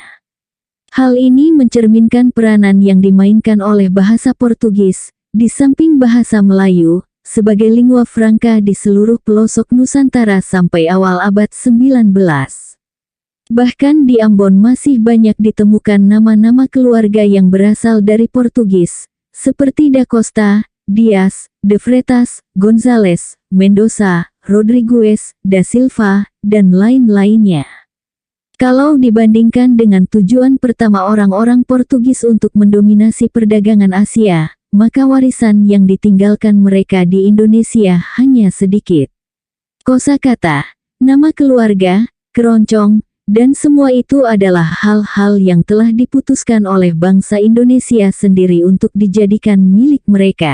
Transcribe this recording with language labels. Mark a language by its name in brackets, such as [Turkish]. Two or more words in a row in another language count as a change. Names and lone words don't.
[Indonesian] Hal ini mencerminkan peranan yang dimainkan oleh bahasa Portugis, di samping bahasa Melayu, sebagai [Italian] lingua franca [Indonesian] di seluruh pelosok Nusantara sampai awal abad 19. Bahkan di Ambon masih banyak ditemukan nama-nama keluarga yang berasal dari Portugis, seperti Da Costa, Dias, De Freitas, Gonzales, Mendoza, Rodrigues, Da Silva, dan lain-lainnya. Kalau dibandingkan dengan tujuan pertama orang-orang Portugis untuk mendominasi perdagangan Asia, maka warisan yang ditinggalkan mereka di Indonesia hanya sedikit. Kosakata, nama keluarga, keroncong, dan semua itu adalah hal-hal yang telah diputuskan oleh bangsa Indonesia sendiri untuk dijadikan milik mereka.